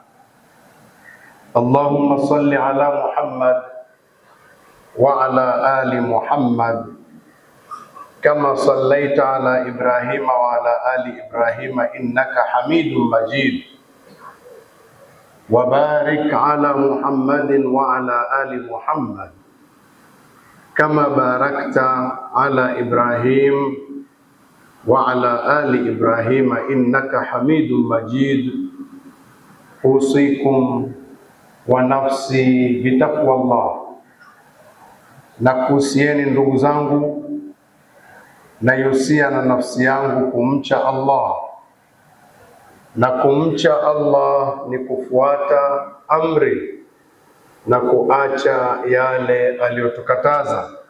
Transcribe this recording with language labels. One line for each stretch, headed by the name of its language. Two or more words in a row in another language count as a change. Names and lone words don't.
Arabic: اللهم صل على محمد وعلى آل محمد كما صليت على إبراهيم وعلى آل إبراهيم إنك حميد مجيد وبارك على محمد وعلى آل محمد كما باركت على إبراهيم وعلى آل إبراهيم إنك حميد مجيد. أوصيكم ونفسي بتقوى الله.
Swahili: Nakuhusieni ndugu zangu, naihusia na nafsi yangu kumcha Allah, na kumcha Allah ni kufuata amri na kuacha yale aliyotukataza.